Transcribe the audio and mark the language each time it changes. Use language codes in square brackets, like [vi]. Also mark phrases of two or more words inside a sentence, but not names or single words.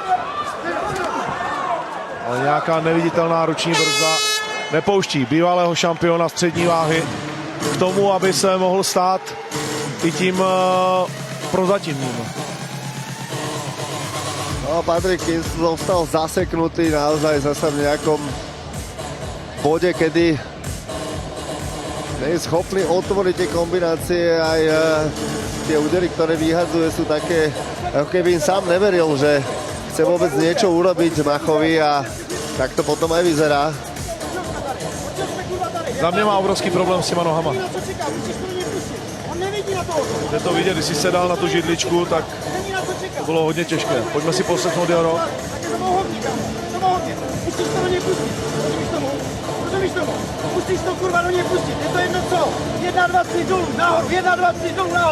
[cs] Ale nějaká neviditelná ruční brzda nepouští bývalého šampiona střední váhy k tomu, aby se mohl stát i tím prozatímním. [sk] No, Patrik Kincel zostal zaseknutý naozaj zase v nejakom bode, kedy nie je schopný otvoriť tie kombinácie, aj tie údery, ktoré vyhadzuje, sú také, ako keby im sám neveril, že chce vôbec niečo urobiť Machovi a tak to potom aj vyzerá. [cs] Za mě má obrovský problém s těma nohama. Jde to vidět, když si sedal na tu židličku, tak to bylo hodně těžké. Pojďme si poslechnout jeho rok. Musíš to do něj pustit, rozumíš tomu? Musíš to kurva do něj pustit, je to jedno co? 1, 2, 3 dolů, nahoru, 1, 2, 3 dolů, nahoru.